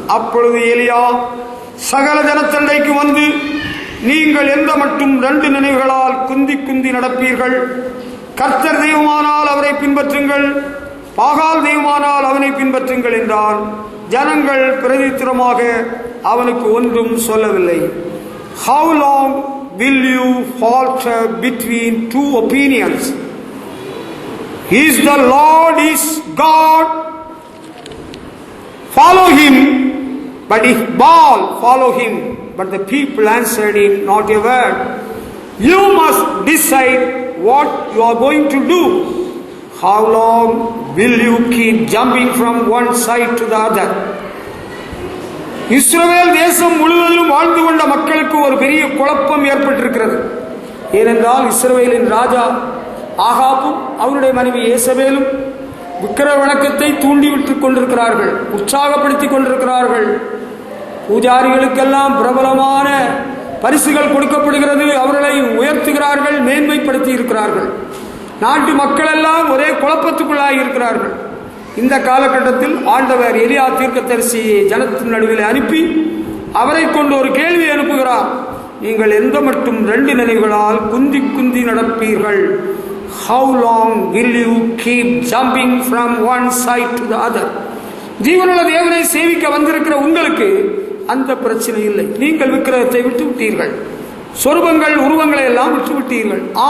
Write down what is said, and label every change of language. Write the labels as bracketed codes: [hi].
[ta] அப்பொழுது எலியா சகல ஜனத்தண்டைக்கு வந்து, நீங்கள் எந்த மட்டும் 2 நினைவுகளால் குந்தி குந்தி நடப்பீர்கள்? கர்த்தர் தெய்வமானால் அவரை பின்பற்றுங்கள், பாகால் தெய்வமானால் அவனை பின்பற்றுங்கள் என்றான். ஜனங்கள் பிரதித்திரமாக அவனுக்கு ஒன்றும் சொல்லவில்லை. [en] How long will you falter between 2 opinions? Is the Lord is God, follow him, but if Baal, follow him. But the people answered him not a word. You must decide what you are going to do. How long will you keep jumping from one side to the other? [ta] இஸ்ரவேல் தேசம் முழுவதிலும் வாழ்ந்து கொண்ட மக்களுக்கு ஒரு பெரிய குழப்பம் ஏற்பட்டிருக்கிறது. ஏனென்றால் இஸ்ரவேலின் ராஜா ஆகாபும் அவருடைய மனைவி ஏசபேலும் விக்கிர வணக்கத்தை தூண்டிவிட்டுக் கொண்டிருக்கிறார்கள், உற்சாகப்படுத்திக் கொண்டிருக்கிறார்கள். பூஜாரிகளுக்கெல்லாம் பிரபலமான பரிசுகள் கொடுக்கப்படுகிறது, அவர்களை உயர்த்துகிறார்கள், மேன்மைப்படுத்தி இருக்கிறார்கள். நாட்டு மக்கள் எல்லாம் ஒரே குழப்பத்துக்குள்ளாகி இருக்கிறார்கள். இந்த காலகட்டத்தில் ஆண்டவர் எலியா தீர்க்கதரிசியை ஜனத்தின் நடுவில் அனுப்பி அவரை கொண்டு ஒரு கேள்வி அனுப்புகிறார். நீங்கள் எந்த மட்டும் 2 நினைவுகளால் குந்தி குந்தி நடப்பீர்கள்? [en] How long will you keep jumping from one side to the other? [ta] ஜீவனுள்ள தேவனை சேவிக்க வந்திருக்கிற உங்களுக்கு அந்த பிரச்சனை இல்லை. நீங்கள் விக்கிரகத்தை விட்டு விட்டீர்கள், சொரூபங்கள் உருவங்களை எல்லாம் விட்டுவிட்டீர்கள்.